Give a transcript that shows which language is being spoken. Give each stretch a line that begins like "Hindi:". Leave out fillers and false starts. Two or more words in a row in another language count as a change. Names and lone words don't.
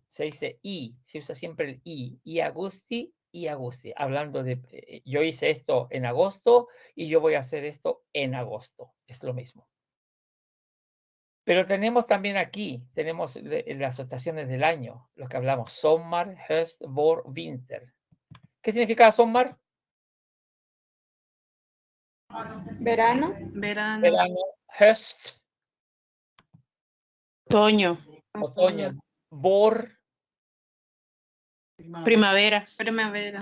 Spanish: Se dice i, se usa siempre el
Swedish: i agosti,
Spanish: hablando de yo hice esto en agosto y yo voy a hacer esto en agosto. Es lo mismo. Pero tenemos también aquí, tenemos las estaciones del año, lo que hablamos,
Swedish: sommar, höst, vår, winter.
Spanish: ¿Qué significa sommar? Verano. Verano, Verano, höst, Otoño. otoño, vår Primavera. primavera,